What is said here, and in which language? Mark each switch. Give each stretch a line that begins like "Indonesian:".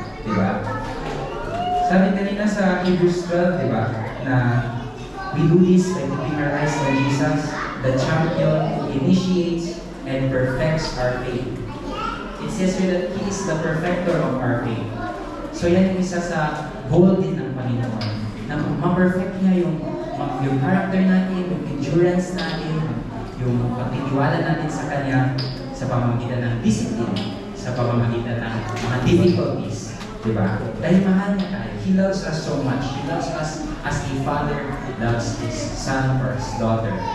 Filipino: Diba? Sabi kanina sa Hebrews 12, diba, na
English: we do this by keeping our eyes on Jesus, the champion who initiates and perfects our faith. It says here that He is the perfecter of our faith.
Filipino: So yan yung isa sa goal din ng Panginoon, na ma-perfect niya yung character natin, yung endurance natin, yung pagtitiwala natin sa Kanya sa pamamagitan ng discipline, sa pamamagitan ng mga difficulties. Diba? Dahil mahal niya tayo.
English: He loves us so much. He loves us as a father loves his son or his daughter.